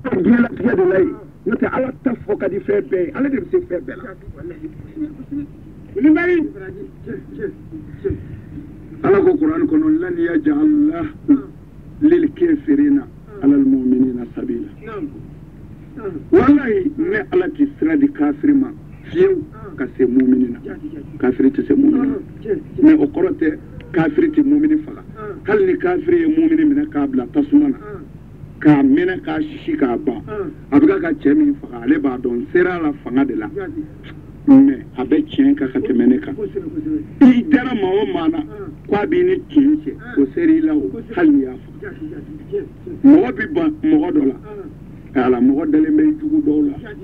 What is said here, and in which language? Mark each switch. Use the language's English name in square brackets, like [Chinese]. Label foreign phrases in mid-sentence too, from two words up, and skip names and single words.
[Bambara] diɲɛ latigɛ de la yen n'o tɛ ala ta fɔ ka di fɛn bɛɛ ye ale de bɛ se fɛn bɛɛ la ala ko kuran kɔnɔ [Arabic] لن يجعل للكافرين على ال المؤمنين سبيلا [Bambara] wallahi ne ala ti sira di kafiri ma fiyewu ka se mu'minina kafiri tɛ se mu'minina mais o kɔrɔ tɛ kafiri tɛ mu'mini faga hali ni kafiri ye mu'mini minɛ k'a bila tasuma na k'a minɛ k'a sisi k'a ban a bɛ ka cɛ min faga ale b'a dɔn sera la fanga de la mais a bɛ tiɲɛ kan ka tɛmɛ ne kan i dara maa o maa na k'a b'i ni tiɲɛ cɛ o sera i la o hali ni y'a faga mɔgɔ bɛ ban mɔgɔ dɔ la ala mɔgɔ dalen bɛ jugu dɔw la